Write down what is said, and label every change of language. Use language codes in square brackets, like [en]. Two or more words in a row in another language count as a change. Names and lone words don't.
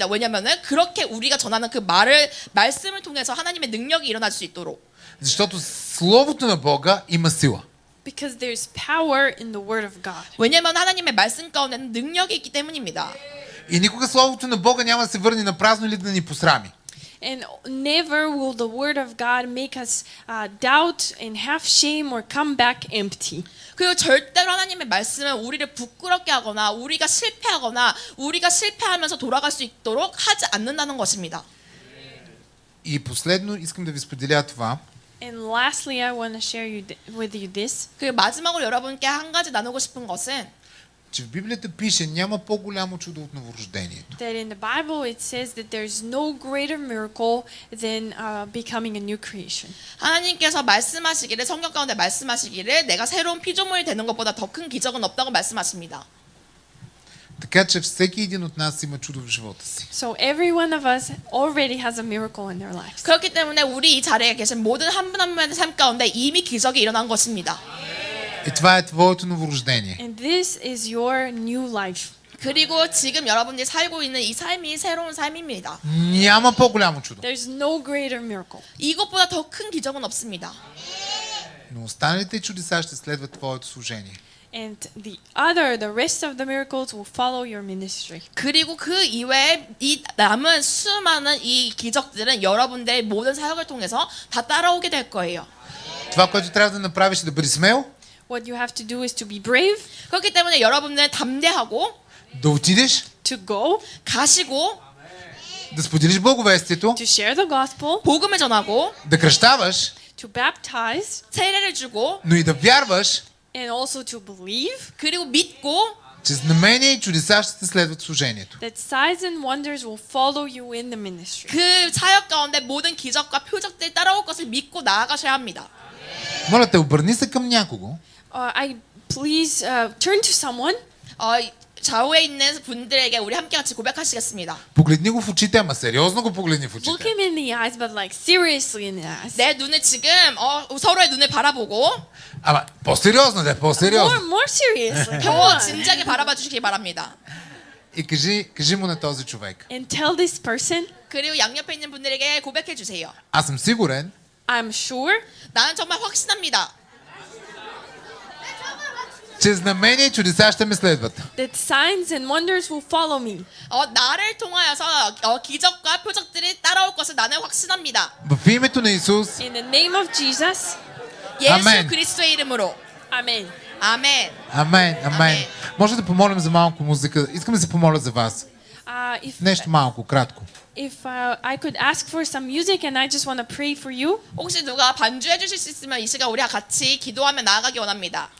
[ko] 왜냐면은 그렇게 우리가 전하는 그 말씀을 통해서 하나님의 능력이 일어날 수 있도록. [bg] Защото Словото на Бога има сила. [en] Because there's power in the word of God. [ko] 왜냐면 하나님의 말씀 가운데는 능력이 있기 때문입니다. [bg] И никога Словото на Бога няма да се върне на празно или да ни посрами. [en] And never will the word of God make us doubt and have shame or come back empty. [ko] 그리고 절대로 하나님의 말씀은 우리를 부끄럽게 하거나 우리가 실패하거나 우리가 실패하면서 돌아갈 수 있도록 하지 않는다는 것입니다. [bg] И последно искам да ви споделя това. [en] And lastly, I want to share with you this. [ko] 그리고 마지막으로 여러분께 한 가지 나누고 싶은 것은 [bg] Че в Библията пише, няма по-голямо чудо от новорождението. [en] That in the Bible it says that there's no greater miracle than becoming a new creation. [ko] 하나님께서 말씀하시기를 성경 가운데 말씀하시기를 내가 새로운 피조물이 되는 것보다 더 큰 기적은 없다고 말씀하십니다. [bg] Така че всеки един от нас има чудо в живота си. [en] So every one of us already has a miracle in their lives. [ko] 그렇기 때문에 우리 이 자리에 계신 모든 한 분 한 분의 삶 가운데 이미 기적이 일어난 것입니다. [bg] И това е твоето новорождение. [en] And this is your new life. [ko] 그리고 지금 여러분들이 살고 있는 이 삶이 새로운 삶입니다. [bg] Няма по-голямо чудо. [en] There's no greater miracle. [ko] 이것보다 더 큰 기적은 없습니다. [bg] Но останалите чудеса ще следват твоето служение. [en] And the rest of the miracles will follow your ministry. [ko] 그리고 그 이외에 이 남은 수많은 이 기적들은 여러분들의 모든 사역을 통해서 다 따라오게 될 거예요. [bg] Това, което трябва да направиш, е да бъдеш смел. [en] What you have to do is to be brave, [ko] 그렇기 때문에 여러분은 담대하고 [bg] да отидеш, [en] to go, [ko] 가시고 [bg] да споделиш благовестието, [en] to share the gospel, [ko] 복음을 전하고 [bg] да кръщаваш, [en] to baptize, [ko] 세례를 주고 [bg] но и да вярваш, [en] and also to believe [ko] 그리고 믿고 [bg] че знамения и чудеса ще те следват в служението. [en] that signs and wonders will follow you in the ministry. [ko] 그 사역 가운데 모든 기적과 표적들이 따라올 것을 믿고 나아가셔야 합니다. [bg] Моля те, обърни се към някого [en] I please turn to someone. [ko] 좌우에 있는 분들에게 우리 함께 같이 고백하시겠습니다. [bg] погледни го в очите, ама сериозно го погледни в [en] Look [bg] очите. [en] him in the eyes, but like seriously in the eyes. [ko] 내 눈을 지금 서로의 눈을 바라보고 [bg] Ама по-сериозно, да, по-сериозно. [en] More seriously. Come [ko] 더 [en] on. [ko] 진지하게 바라봐 주시기 바랍니다. [bg] И кажи му на този човек. [en] And tell this person, [ko] 그리고 양옆에 있는 분들에게 고백해 주세요. [bg] Аз съм сигурен, [en] I'm sure [ko] 나는 정말 확신합니다. [bg] че знамения и чудеса ще ме следват. [en] that signs and wonders will follow me. [ko] 나를 통하여서 기적과 표적들이 따라올 것을 나는 확신합니다. [bg] В името на Исус, [en] In the name of Jesus, [ko] 예수 아멘. 그리스도의 이름으로. [en] Amen. [ko] 아멘. [bg] амен, амен. Амен. Може да помолим за малко музика. Искам да се помоля за вас. Нещо малко, кратко. [en] If I could ask for some music and I just want to pray for you. [ko] 혹시 누가 반주해 주실 수 있으면 이 시간 우리가 같이 기도하며 나아가기 원합니다.